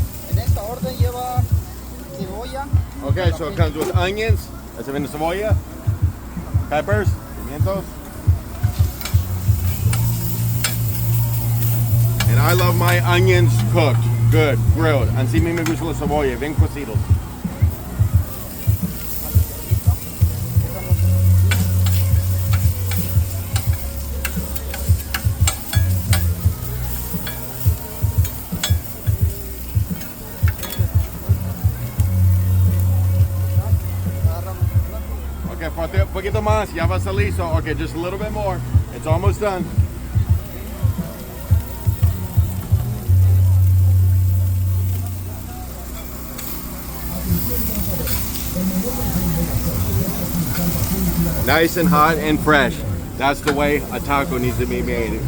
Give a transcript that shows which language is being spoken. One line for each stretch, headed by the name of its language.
Spanish: En esta orden lleva cebolla.
English: Okay, so it comes with onions. That's in the cebolla, peppers, pimientos. And I love my onions cooked. Good, grilled.
Spanish: Así me gusta la cebolla, bien cocidos. Okay, falta un poquito más, ya va a salir.
English: So, okay, just a little bit more. It's almost done. Nice and hot and fresh. That's the way a taco needs to be made.